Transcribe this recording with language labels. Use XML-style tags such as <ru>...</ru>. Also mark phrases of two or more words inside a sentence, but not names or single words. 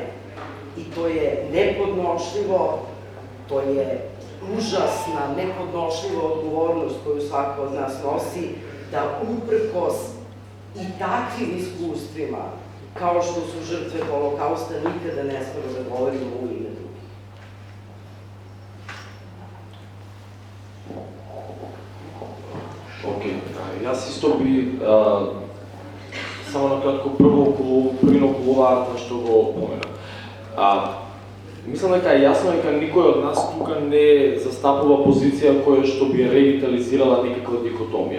<sr>I to je nepodnošljivo, to je užasna, nepodnošljiva odgovornost koju svako od nas nosi, da uprkos i takvim iskustvima, kao što su žrtve Holokausta, nikada ne smemo da govorimo u ime drugih.</sr> <mk>Окей, јас исто би само накратко првино околу оваа што го помена. Мислам дека е јасно дека никој од нас тука не застапува позиција која што би ревитализирала некаква дихотомија.</mk>